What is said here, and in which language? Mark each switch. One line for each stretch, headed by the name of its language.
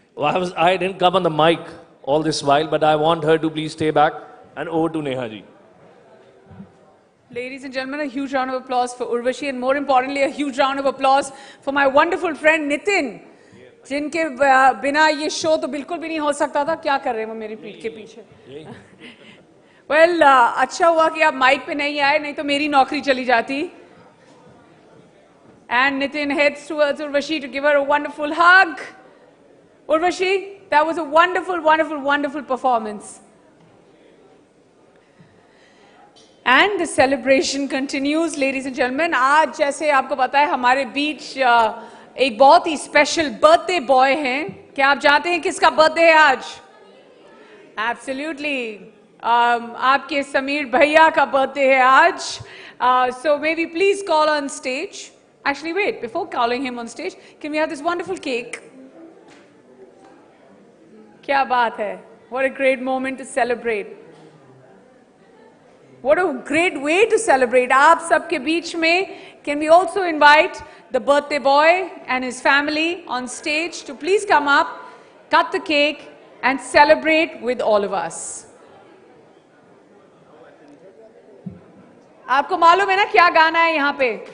English: Well, I didn't come on the mic all this while, but I want her to please stay back. And over to Neha ji. Ladies and gentlemen, a huge round of applause for Urvashi, and more importantly, a huge round of applause for my wonderful friend Nitin,
Hindi: जिनके बिना ये show तो बिल्कुल भी नहीं हो सकता था. क्या कर रहे हैं वो मेरी पीठ के पीछे? Well, अच्छा हुआ कि आप माइक पे नहीं आए, नहीं तो मेरी नौकरी चली जाती.
English: And Nitin heads towards Urvashi to give her a wonderful hug. Urvashi, that was a wonderful, wonderful, wonderful performance. And the celebration continues, ladies and gentlemen.
Hindi: आज जैसे आपको पता है हमारे बीच एक बहुत ही स्पेशल बर्थडे बॉय हैं. क्या आप जानते हैं किसका बर्थडे है आज?
English: Absolutely.
Hindi: आपके समीर भैया का बर्थडे है आज.
English: So may we please call on stage. Actually, wait, before calling him on stage, can we have this wonderful cake?
Hindi: क्या बात है?
English: What a great moment to celebrate. What a great way to celebrate.
Hindi: आप सबके बीच में,
English: can we also invite the birthday boy and his family on stage to please come up, cut the cake and celebrate with all of us.
Hindi: आपको मालूम है ना क्या गाना है यहाँ पे?